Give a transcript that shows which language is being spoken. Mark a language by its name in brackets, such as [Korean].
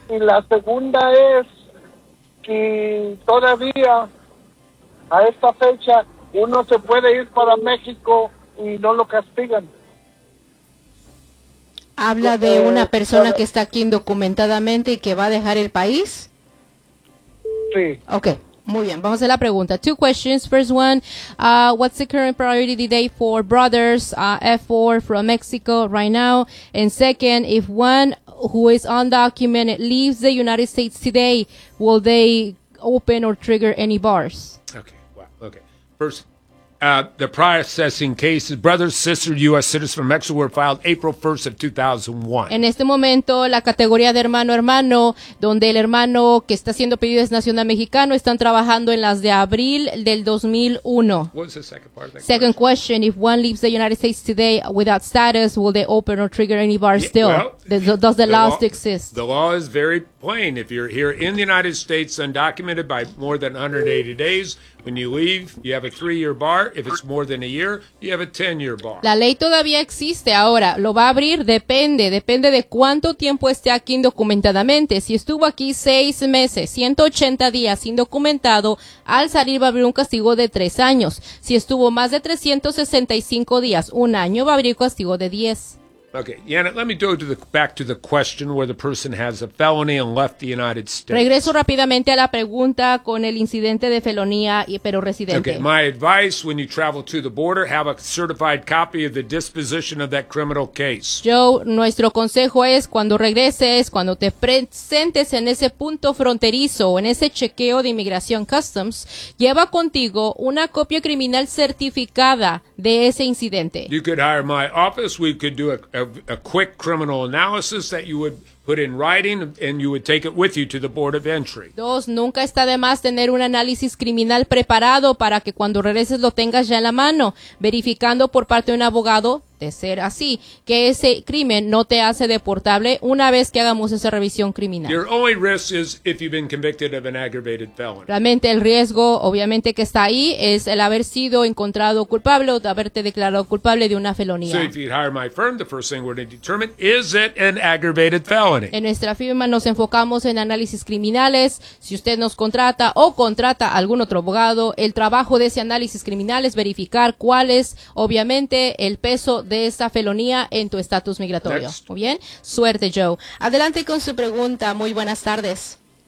[Spanish] Y la segunda es que todavía a esta fecha uno se puede ir para México y no lo castigan. ¿Habla de una persona que está aquí indocumentadamente y que va a dejar el país? Sí. [English] Okay. [Spanish] Muy bien, vamos a la pregunta. [English] Two questions. First one, what's the current priority date for brothers F4 from Mexico right now? And second, if one who is undocumented leaves the United States today, will they open or trigger any bars? Okay, wow. Okay. First, the processing cases, brothers, sisters, U.S. citizens from Mexico were filed April 1st of 2001. [Spanish] En este momento, la categoría de hermano-hermano, donde el hermano que está siendo pedido es nacional mexicano, están trabajando en las de abril del 2001. [English] What was the second part of that second question? If one leaves the United States today without status, will they open or trigger any bar still? Does the law exist? The law is very plain. If you're here in the United States undocumented by more than 180 days, when you leave, you have a 3-year bar. If it's more than a year, you have a 10-year bar. [Spanish] La ley todavía existe ahora. ¿Lo va a abrir? Depende de cuánto tiempo esté aquí indocumentadamente. Si estuvo aquí 6 meses, 180 días indocumentado, al salir va a abrir un castigo de 3 años. Si estuvo más de 365 días, un año, va a abrir un castigo de 10. [English] Okay, Janet, let me go back to the question where the person has a felony and left the United States. [Spanish] Regreso rápidamente a la pregunta con el incidente de felonía, pero residente. [English] Okay, my advice when you travel to the border, have a certified copy of the disposition of that criminal case. [Spanish] Joe, nuestro consejo es cuando regreses, cuando te presentes en ese punto fronterizo o en ese chequeo de inmigración customs, lleva contigo una copia criminal certificada de ese incidente. [English] You could hire my office, we could do a a quick criminal analysis that you would put in writing, and you would take it with you to the Board of Entry. [Spanish] Dos, nunca está de más tener un análisis criminal preparado para que cuando regreses lo tengas ya en la mano, verificando por parte de un abogado, de ser así, que ese crimen no te hace deportable una vez que hagamos esa revisión criminal. [English] Your only risk is if you've been convicted of an aggravated felony. [Spanish] Realmente el riesgo, obviamente, que está ahí es el haber sido encontrado culpable o de haberte declarado culpable de una felonía. [English] So if you'd hire my firm, the first thing we're going to determine, is it an aggravated felony? [Spanish] En nuestra firma nos enfocamos en análisis criminales. Si usted nos contrata o contrata a algún otro abogado, el trabajo de ese análisis criminal es verificar cuál es, obviamente, el peso de esa felonía en tu estatus migratorio. [English] Next. [Spanish] Muy bien, suerte, Joe. Adelante con su pregunta. Muy buenas tardes.